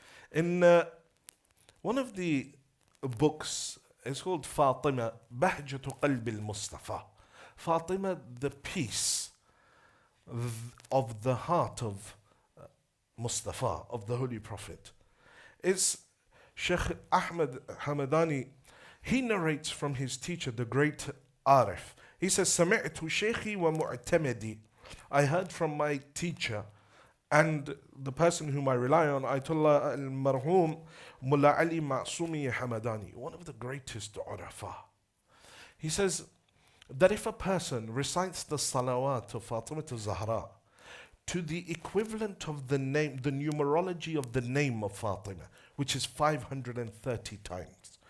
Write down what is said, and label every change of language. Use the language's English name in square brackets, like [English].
[English] In one of the books, it's called Fatima, Bahjatu Qalbi al-Mustafa. Fatima, the peace of the heart of Mustafa, of the Holy Prophet. It's Sheikh Ahmed Hamadani. He narrates from his teacher, the great Arif. He says, [Arabic] سَمِعْتُ شَيْخِي وَمُعْتَمَدِي. [English] I heard from my teacher and the person whom I rely on, Ayatollah al-Marhum Mullah Ali Ma'sumi Hamadani, one of the greatest Urafa. He says that if a person recites the salawat of Fatima to Zahra to the equivalent of the name, the numerology of the name of Fatima, which is 530 times.